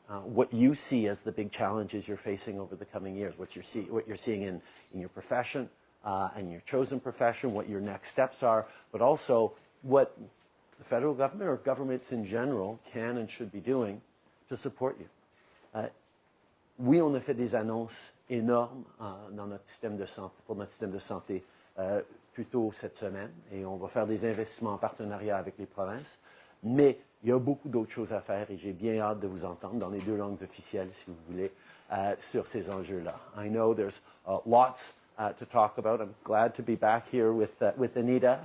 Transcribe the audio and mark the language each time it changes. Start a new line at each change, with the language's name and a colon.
English: What you see as the big challenges you're facing over the coming years, what you're seeing in your profession and your chosen profession, what your next steps are, but also what the federal government or governments in general can and should be doing to support you.
French: Oui, on a fait des annonces énormes dans notre système de santé, pour notre système de santé plus tôt cette semaine, et on va faire des investissements en partenariat avec les provinces, mais il y a beaucoup d'autres choses à faire et j'ai bien hâte de vous entendre dans les 2 langues officielles, si vous voulez, sur ces enjeux-là.
English: I know there's lots to talk about. I'm glad to be back here with Anita.